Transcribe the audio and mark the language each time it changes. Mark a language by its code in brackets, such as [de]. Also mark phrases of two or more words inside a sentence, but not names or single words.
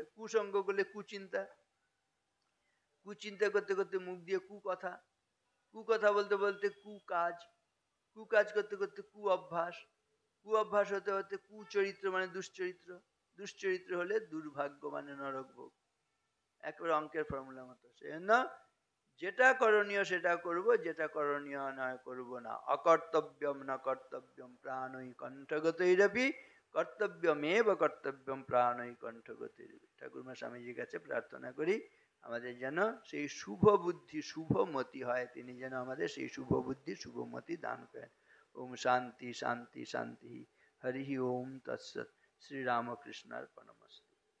[bn] কুসঙ্গ করলে কুচিন্তা, কুচিন্তা করতে করতে মুখ দিয়ে কুকথা, কুকথা বলতে বলতে কুকাজ, কুকাজ করতে করতে কু অভ্যাস, কু অভ্যাস হতে হতে কুচরিত্র মানে দুশ্চরিত্র, দুশ্চরিত্র হলে দুর্ভাগ্য মানে নরক ভোগ। একেবারে অঙ্কের ফর্মুলা মতো। সেজন্য যেটা করণীয় সেটা করব, যেটা করণীয় নয় করব না। [sa] অকর্তব্যম না কর্তব্যম প্রাণই কণ্ঠগতৈরপি কর্তব্যমেব কর্তব্যম প্রাণই কণ্ঠগতৈরপি। [bn] ঠাকুরমা স্বামীজির কাছে প্রার্থনা করি আমাদের যেন সেই শুভ বুদ্ধি শুভমতি হয়, তিনি যেন আমাদের সেই শুভ বুদ্ধি শুভমতি দান করেন। [sa] ওম শান্তি শান্তি শান্তি। হরি ওম তৎসৎ। শ্রীরামকৃষ্ণার্পণমস্তু।